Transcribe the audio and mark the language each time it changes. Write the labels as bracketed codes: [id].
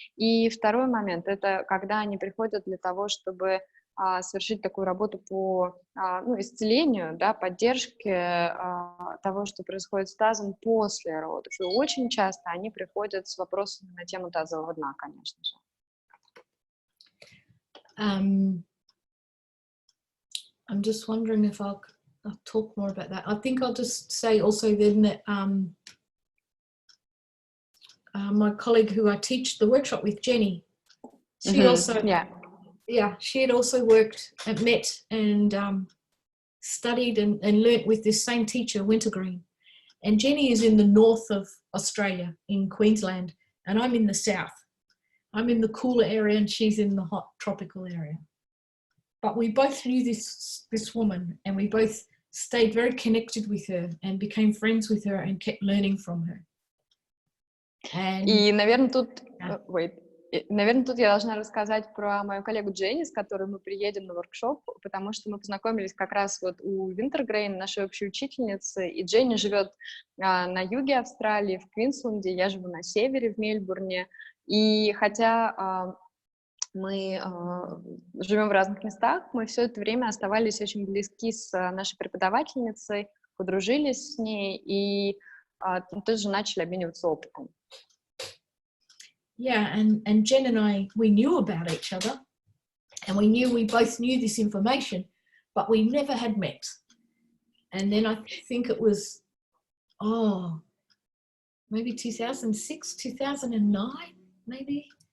[ru] И второй момент — это когда они приходят для того, чтобы совершить такую работу по исцелению, да, поддержке того, что происходит с тазом после родов. И очень часто они приходят с вопросами на тему тазового дна, конечно же. [en] I'm just wondering if I'll talk more about that. I think I'll just say also then that my colleague who I teach the workshop with, Jenny, she also... she had also met and studied and learnt with this same teacher, Wintergreen. And Jenny is in the north of Australia, in Queensland, and I'm in the south. I'm in the cooler area and she's in the hot tropical area. But we both knew this woman, and we both stayed very connected with her and became friends with her and kept learning from her. [ru] И, наверное, тут я должна рассказать про мою коллегу Дженни, с которой мы приедем на воркшоп, потому что мы познакомились как раз вот у Винтергрейн, нашей общей учительницы, и Дженни живет на юге Австралии, в Квинсленде, я живу на севере, в Мельбурне, и хотя мы живем в разных местах, мы все это время оставались очень близки с нашей преподавательницей, подружились с ней и тоже начали обмениваться опытом. [en] Yeah, and Jen and I, we knew about each other, and we both knew this information, but we never had met. And then I think it was, maybe 2006, 2009, maybe.